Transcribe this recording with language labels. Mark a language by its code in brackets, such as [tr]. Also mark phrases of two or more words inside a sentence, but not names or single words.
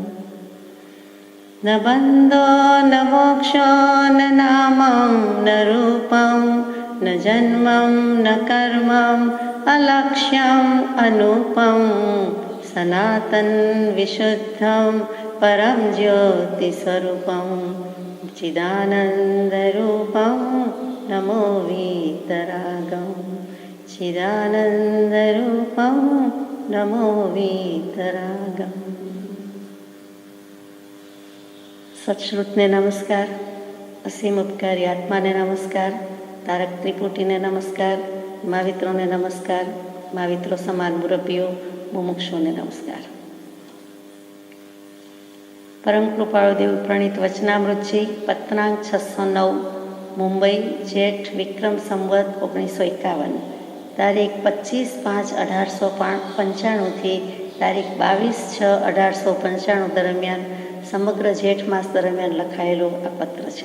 [sa] न बन्धो न मोक्षो न नामं न रूपं न जन्मं न कर्मम् अलक्ष्यम् अनूपं सनातन विशुद्धं परं ज्योतिस्वरूपं चिदानन्दरूपं नमो वीतरागम् चिदानन्दरूपं नमो वीतरागम्। [gu] સત્શ્રુતને નમસ્કાર, અસીમ ઉપકારી આત્માને નમસ્કાર, તારક ત્રિપુટીને નમસ્કાર, મહાવિત્રોને નમસ્કાર, महाविત્રો સમાન મુરબ્બીઓ, મુમુક્ષુઓને નમસ્કાર। પરમ કૃપાળુ દેવ પ્રણીત વચનામૃતજી પત્નાંક 609 મુંબઈ જેઠ વિક્રમ સંવત 1951 તારીખ 25/5/1895 તારીખ 22/6/1895 દરમિયાન સમગ્ર જેઠ માસ દરમિયાન લખાયેલો આ પત્ર છે।